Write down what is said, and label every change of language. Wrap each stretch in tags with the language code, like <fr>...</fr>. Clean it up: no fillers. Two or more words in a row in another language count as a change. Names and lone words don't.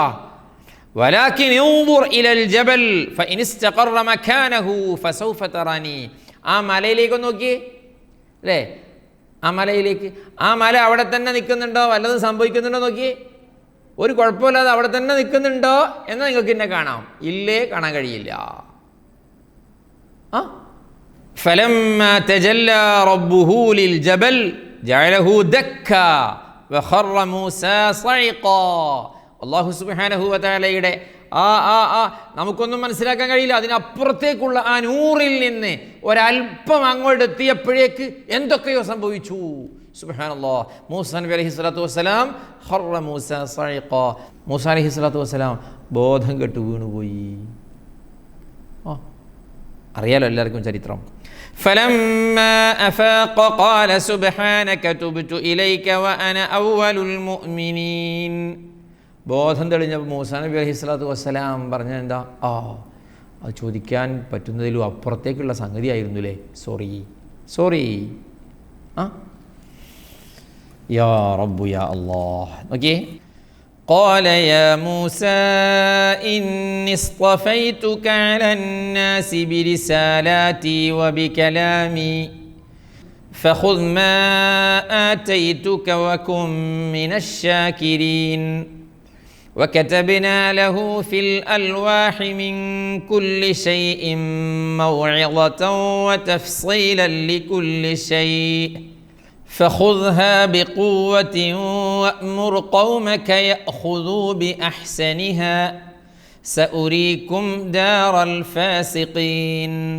<ar>ولكن انظر إلى الجبل فإن استقر مكانه فسوف تراني.</ar> <ml>ആ മലയിലേക്ക് നോക്കി അല്ലേ, ആ മലയിലേക്ക്. ആ മല അവിടെ തന്നെ നിൽക്കുന്നുണ്ടോ, വല്ലതും സംഭവിക്കുന്നുണ്ടോ നോക്കി. ഒരു കുഴപ്പമില്ലാതെ അവിടെ തന്നെ നിൽക്കുന്നുണ്ടോ എന്നാൽ നിങ്ങൾക്ക് എന്നെ കാണാം, ഇല്ലേ കാണാൻ കഴിയില്ല.</ml> <ar>فلما تجلى ربه للجبل جعله دكا وخر موسى صعقا</ar> <ml>അല്ലാഹു സുബ്ഹാനഹു വ തആലയുടെ നമുക്കൊന്നും മനസ്സിലാക്കാൻ കഴിയില്ല, അതിനപ്പുറത്തേക്കുള്ള ആ നൂറിൽ നിന്ന് ഒരല്പം അങ്ങോട്ട് എത്തിയപ്പോഴേക്ക് എന്തൊക്കെയോ സംഭവിച്ചു. സുബ്ഹാനല്ലാഹ്. മൂസാ നബി</ml> <ar>عليه الصلاة والسلام خر موسى صعقا,</ar> <ml>മൂസാ</ml> <ar>عليه الصلاة والسلام</ar> <ml>ബോധം കെട്ട് വീണുപോയി. അറിയാലോ എല്ലാവർക്കും ചരിത്രം.</ml> <ar>فلما أفاق قال سبحانك تبت إليك وأنا أول المؤمنين.</ar> <ml>ബോധം തെളിഞ്ഞപ്പോൾ മൂസാ നബി</ml> <ar>عليه الصلاة والسلام</ar> <ml>പറഞ്ഞ എന്താ, അത് ചോദിക്കാൻ പറ്റുന്നതിലും അപ്പുറത്തേക്കുള്ള സംഗതിയായിരുന്നു അല്ലേ, സോറി</ml> <ar>يا رب يا الله.</ar> <ml>ഓക്കേ.</ml> <ar>قال يا موسى إني اصطفيتك على الناس برسالاتي وبكلامي فخذ ما آتيتك وكن من الشاكرين وكتبنا له في الألواح من كل شيء موعظة وتفصيلا لكل شيء فخذها بقوة وأمر قومك يأخذوا بأحسنها سأريكم دار الفاسقين</ar>